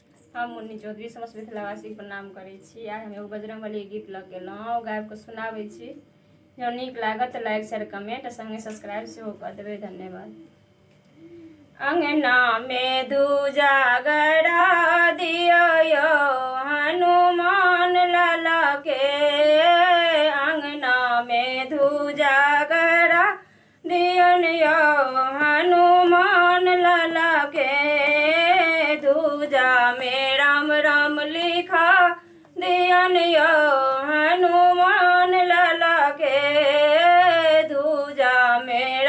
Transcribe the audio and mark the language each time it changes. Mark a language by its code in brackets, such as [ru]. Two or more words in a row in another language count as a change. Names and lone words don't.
[mai] हम मुन्नी चौधरी समस्त मिथिलावासी के प्रणाम करै छी। आइ हम एगो बजरंगबली गीत लऽ के एलहुँ, गाबि कऽ सुनाबै छी। जँ नीक लागत तऽ [en] like share comment [mai] संगे सब्सक्राइब सेहो कऽ देबै। धन्यवाद। अंगना में दूजागरा दियो यो हनुमान लाला के, अंगना में दूजागरा दियन यो हनुमान लाला के, दूजा में राम राम लिखा दियन यो हनुमान लाला के, दूजा में